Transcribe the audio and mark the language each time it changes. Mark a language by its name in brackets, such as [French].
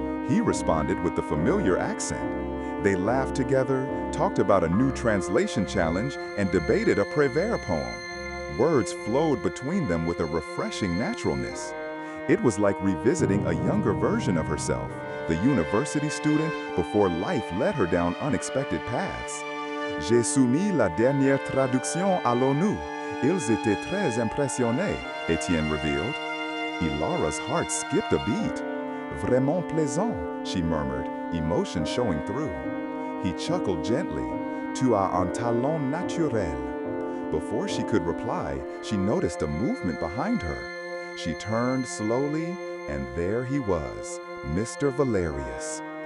[English] He responded with the familiar accent. They laughed together, talked about a new translation challenge, and debated a Prévert poem. Words flowed between them with a refreshing naturalness. It was like revisiting a younger version of herself, the university student before life led her down unexpected paths. [French] J'ai soumis la dernière traduction à l'ONU. Ils étaient très impressionnés, [English] Etienne revealed. Elara's heart skipped a beat. [French] Vraiment plaisant, [English] she murmured, emotion showing through. He chuckled gently. [French] Tu as un talent naturel. [English] Before she could reply, she noticed a movement behind her. She turned slowly, and there he was, Mr. Valerius.